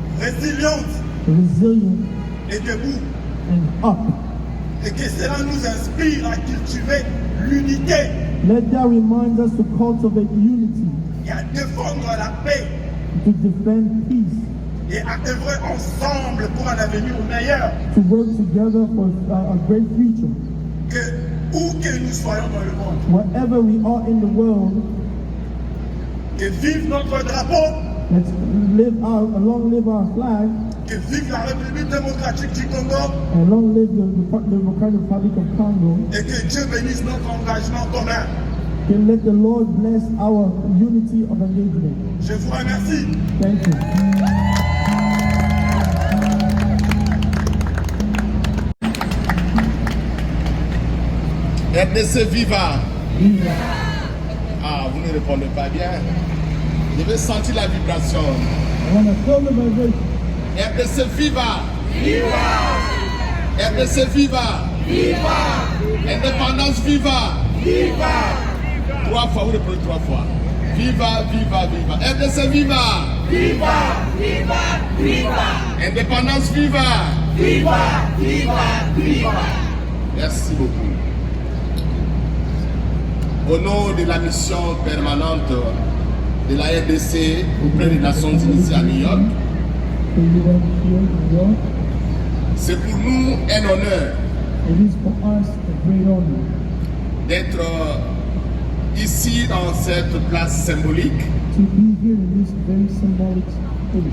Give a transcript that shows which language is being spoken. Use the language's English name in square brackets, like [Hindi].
[French] résiliente [English] resilient, [French] et debout, [English] and up. [French] et que cela nous inspire à cultiver l'unité [English] Let that remind us to cultivate unity, [French] et à défendre la paix [English] to defend peace, [French] et à œuvrer ensemble pour un avenir meilleur. [English] to work together for a great future. [French] Que où que nous soyons dans le monde, [English] Wherever we are in the world, [French] que vive notre drapeau, [English] let's long live our flag, [French] que vive la République démocratique du Congo [English] and long live the Democratic Republic of Congo. [French] et que Dieu bénisse notre engagement commun. [English] And let the Lord bless our unity of engagement. [French] Je vous remercie. [English] Thank you. [French] RDC Viva. Ah, vous ne répondez pas bien. Je vais sentir la vibration. [English] I want to feel the vibration. [French] RDC Viva. Viva. RDC Viva. Viva. Indépendance Viva. Viva. 3 fois, vous répondez 3 fois. Viva, viva, viva. RDC Viva. Viva. Viva. Viva. Indépendance Viva. Viva. Viva. Viva. Merci beaucoup. Au nom de la mission permanente de la RDC auprès des Nations Unies à New York, [English] The UN here in New York. [French] c'est pour nous un honneur [English] It is for us a great honor [French] d'être ici dans cette place symbolique [English] to be here in this very symbolic place,